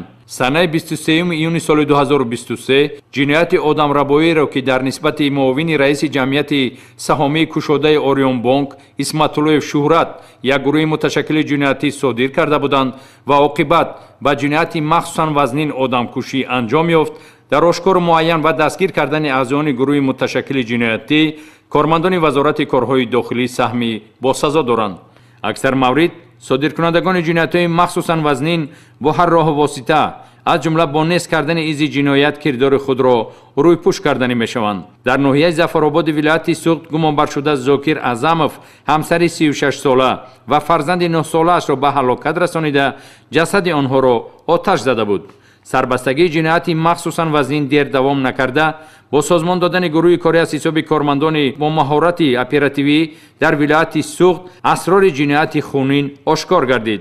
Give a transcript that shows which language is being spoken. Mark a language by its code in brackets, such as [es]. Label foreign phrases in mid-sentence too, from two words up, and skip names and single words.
[tg] санаи 23 июни соли 2023 ҷинояти одамрабоиеро ки дар нисбати муовини раиси ҷамъияти саҳомии кушодаи Орионбонк Исматуллоев Шуҳрат як гурӯҳи муташаккили ҷиноятӣ содир карда буданд ва оқибат ба ҷинояти махсусан вазнин одамкушӣ анҷом ёфт, дар ошкору муайян ва дастгир кардани аъзоёни гурӯҳи муташаккили ҷиноятӣ кормандони вазорати корҳои дохилӣ саҳми босазо доранд. аксар маврид содиркунандагони ҷиноятҳои махсусан вазнин бо ҳар роҳу восита аз ҷумла бо нест кардани изи ҷиноят кирдори худ ро рӯйпӯш карданӣ мешаванд. дар ноҳияи Зафарободи вилояти Суғд гумонбар шуда Зокир Аъзамов ҳамсари 36 сола ва фарзанди 9 солааш ро ба ҳалокат расонида ҷасади онҳо ро оташ зада буд. сарбастагии ҷиноятӣ махсусан вазнин дер давом накарда бо созмон додани гурӯҳи корӣ аз ҳисоби кормандони бо маҳорати оперативӣ дар вилояти Суғд асрори ҷинояти хунин ошкор гардид.